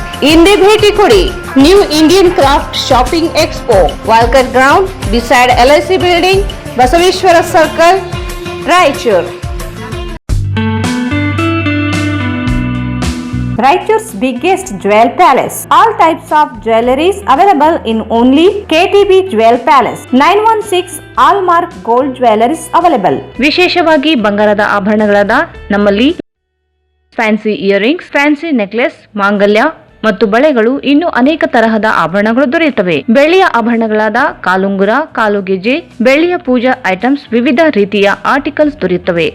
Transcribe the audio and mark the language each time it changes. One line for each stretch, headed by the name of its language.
Kannada: ಇಂದೇ ಭೇಟಿ ಕೊಡಿ. New Indian craft shopping expo, Walker ground, beside LIC building, Basaveshwara circle, Raichur.
English: Raichur's biggest jewel palace. All types of jewelries available in only KTB Jewel Palace. 916 Allmark Gold Jewelries available.
Kannada: ವಿಶೇಷವಾಗಿ ಬಂಗಾರದ ಆಭರಣಗಳಾದ ನಮ್ಮಲ್ಲಿ fancy earrings, fancy necklace, ಮಾಂಗಲ್ಯ ಮತ್ತು ಬಳೆಗಳು, ಇನ್ನು ಅನೇಕ ತರಹದ ಆಭರಣಗಳು ದೊರೆಯುತ್ತವೆ. ಬೆಳ್ಳಿಯ ಆಭರಣಗಳಾದ ಕಾಲುಂಗುರ, ಕಾಲುಗೆಜೆ, ಬೆಳ್ಳಿಯ ಪೂಜಾ ಐಟಮ್ಸ್, ವಿವಿಧ ರೀತಿಯ ಆರ್ಟಿಕಲ್ಸ್ ದೊರೆಯುತ್ತವೆ.